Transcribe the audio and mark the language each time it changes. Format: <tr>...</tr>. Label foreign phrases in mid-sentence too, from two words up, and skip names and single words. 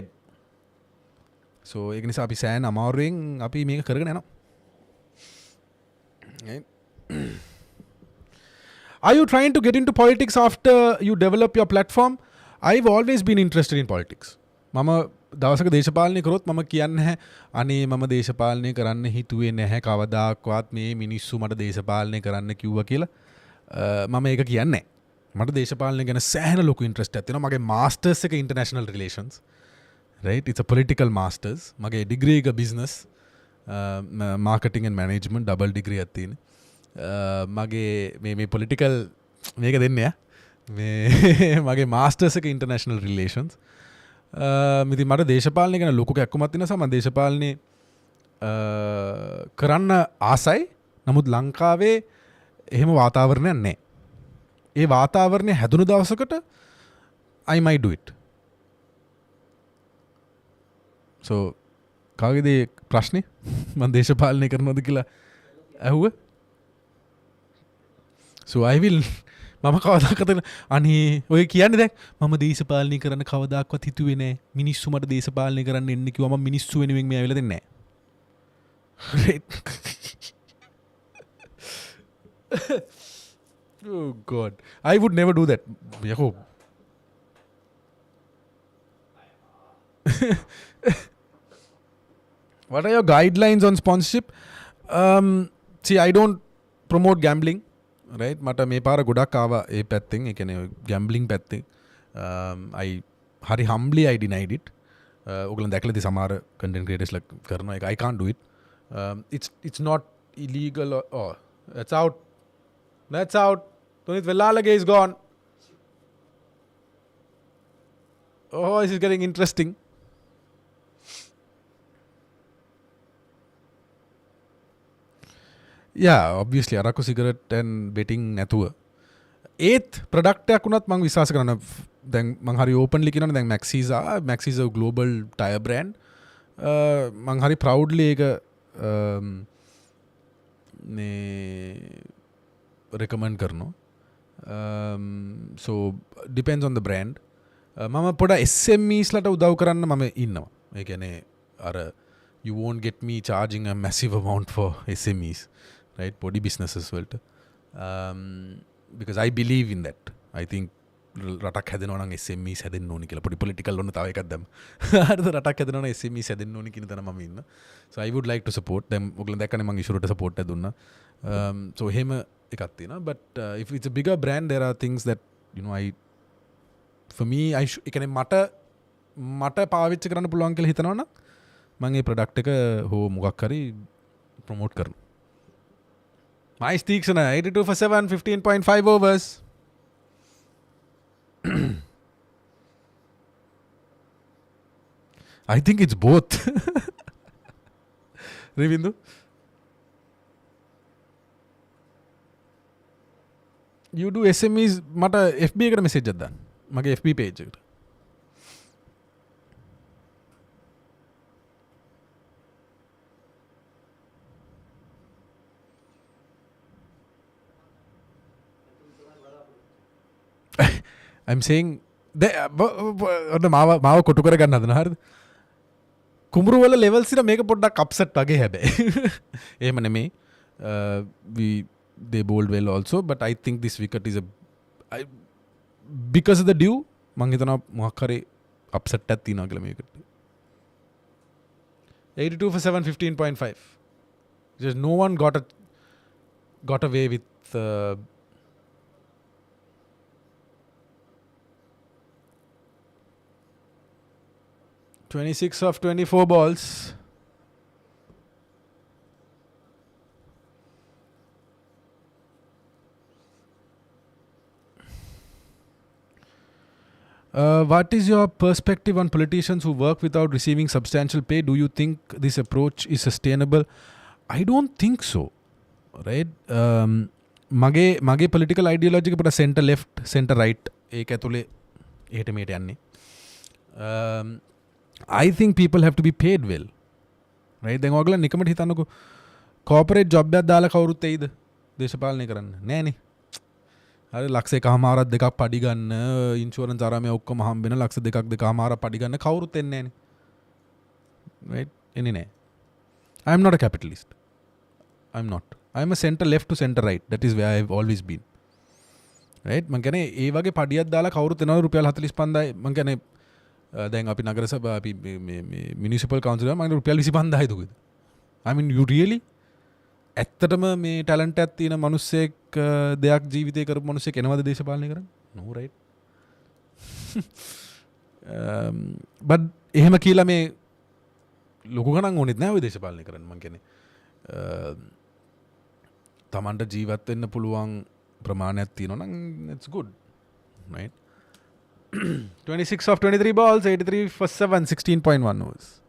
<si>So ඒක නිසා අපි සෑහෙන අමාරුවෙන් අපි මේක කරගෙන යනවා.</si> <en>Right? Are you trying to get into politics after you develop your platform? I've always been interested in politics.</en> <si>මම දවසක දේශපාලනය කරොත් මම කියන්නේ නැහැ අනේ මම දේශපාලනය කරන්න හිතුවේ නැහැ කවදාක්වත් මේ මිනිස්සු මට දේශපාලනය කරන්න කිව්වා කියලා. මම ඒක කියන්නේ නැහැ. මට දේශපාලනය ගැන සෑහෙන ලොකු ඉන්ට්‍රස්ට් එකක් තියෙනවා. මගේ මාස්ටර්ස් එක</si> <en>international relations. Right? It's a political masters.</en> <si>මගේ degree එක</si> <en>business marketing and management double degree</en> <si>එකක් තියෙනවා. මගේ මේ පොලිටිකල් මේක දෙන්නේ මගේ මාස්ටර්ස් එක</si> <en>international relations.</en> <si>ඉතින් මට දේශපාලනය ගැන ලොකු කැක්කුමක් තියෙන නිසා මම දේශපාලනය කරන්න ආසයි. නමුත් ලංකාවේ එහෙම වාතාවරණයක් නැහැ. ඒ වාතාවරණය හැදුණු දවසකට</si> <en>I might do it.</en> <si>So කාගේද ප්‍රශ්නේ? මම දේශපාලනය කරනවද කියලා ඇහුවා.</si> <en>So I will</en> <si>මම කවදාකද අනේ ඔය කියන්නේ දැන් මම දේශපාලනය කරන්න කවදාක්වත් හිතුවේ නෑ මිනිස්සු මට දේශපාලනය කරන්න එන්න කිව්වම මම මිනිස්සු වෙනුවෙන් මේ ඇවිල්ලා දෙන්නේ නෑ.</si> <en>Oh god, I would never do that. යකෝ what are your guidelines on sponsorship? See, I don't promote gambling, right?</en> <si>මට මේ පාර ගොඩක් ආවා ඒ පැත්තෙන්, ඒ කියන්නේ gambling පැත්තෙන්.</si> <en>I හරි humbly I denied it.</en> <si>ඔයගොල්ලෝ දැකලා ඉතින් සමහර</si> <en>content creators</en> <si>ලා කරනවා ඒක.</si> <en>I can't do it. It's not illegal or that's out. That's out. Tunit Vellalage is gone. Oh, this is getting interesting. Yeah, obviously</en> <si>අරක්කු සිගරට් and betting නැතුව ඒත් ප්‍රොඩක්ට් එකක් උනත් මම විශ්වාස කරනවා. දැන් මම හරි ඕපන්ලි කියනවා දැන්</si> <en>Max is a global tire brand.</en> <si>මම හරි proudly ඒක මේ recommend කරනවා.</si> <en>So depends on the brand.</en> <si>මම පොඩ SMEs ලට උදව් කරන්න මම ඉන්නවා. ඒ කියන්නේ අර</si> <en>you won't get me charging a massive amount for SMEs, right? Body businesses වලට. Because I believe in that. I think</en> <si>රටක් හැදෙනවා නම් SMEs හැදෙන්න ඕනි කියලා. පොඩි political ඔන්න තව එකක් දැම්ම. හරිද? රටක් හැදෙනවා නම් SMEs හැදෙන්න ඕනි කියන තැන මම ඉන්න.</si> <en>So I would like to support them.</en> <si>ඔයගොල්ලෝ දැක්කනේ මම ඉෂුරට support එක දුන්නා. So එහෙම එකක් තියෙනවා.</si> <en>But if it's a bigger brand, there are things that for me</en> <si>ඒ කියන්නේ මට පාවිච්චි කරන්න පුළුවන් කියලා හිතනවා නම් මම ඒ ප්‍රොඩක්ට් එක හෝ මොකක් හරි ප්‍රොමෝට් කරනවා.</si> <en>My Steeksana 82 for 7, 15.5 overs. I think it's both. Revindu? You do SMEs,</en> <si>මට FB එකට message එකක් දාන්න. මගේ FB page එකට.</si> <en>I'm saying</en> <si>මාව කොටු කරගන්න හදන හරිද? කුඹුරු වල levels ඉර මේක පොඩ්ඩක් upset වගේ හැබැයි. එහෙම නෙමෙයි.</si> <en>They bowled well also, but I think this wicket is because of the dew</en> <si>මං හිතනවා මොකක් හරි upset එකක් තියෙනවා කියලා මේකට.</si> <en>82 for 7, 15.5. Just no one got away with 26 of 24 balls. What is your perspective on politicians who work without receiving substantial pay? Do you think this approach is sustainable? I don't think so. Right? මගේ political ideology</en> <si>එක පොඩ</si> <en>center left, center right</en> <si>ඒක ඇතුලේ එහෙට මෙහෙට යන්නේ.</si> <en>I think people have to be paid well. Right?</en> <si>දැන් ඔයගොල්ලෝ නිකමට හිතන්නකෝ</si> <en>corporate job</en> <si>එකක් දාලා කවුරුත් එයිද දේශපාලනය කරන්න? නෑනේ. හරි ලක්ෂ එකමාරක් දෙකක් පඩි ගන්න ඉන්ෂුරන්ස් ආරාමයේ ඔක්කොම හම්බෙන ලක්ෂ දෙකක් දෙකමාරක් පඩි ගන්න කවුරුත් එන්නේ නෑනේ. Right? එන්නේ නෑ.</si> <en>I am not a capitalist. I'm not. I'm a center left to center right. That is where I've always been. Right?</en> <si>මං කියන්නේ ඒ වගේ පඩියක් දාලා කවුරුත් එනවා රුපියල් 45000යි මං කියන්නේ දැන් අපි නගර සභා අපි මේ</si> <en>municipal council</en> <si>එක මම රුපියල් 25000යි දුකද?</si> <en>I mean you really</en> <si>ඇත්තටම මේ ටැලන්ට් එකක් තියෙන මිනිස්සෙක් දෙයක් ජීවිතේ කරපු මිනිස්සෙක් එනවද දේශපාලනය කරන්න?</si> <en>No right.</en> <si>but එහෙම කියලා මේ ලොකු ගණන් ඕනෙත් නෑ ඔය දේශපාලනය කරන්න මං කියන්නේ. තමන්ට ජීවත් වෙන්න පුළුවන් ප්‍රමාණයක් තියෙනවා නම්</si> <en>it's good. Right? 26 of 23 balls, 83 for 7, 16.1 overs.</en>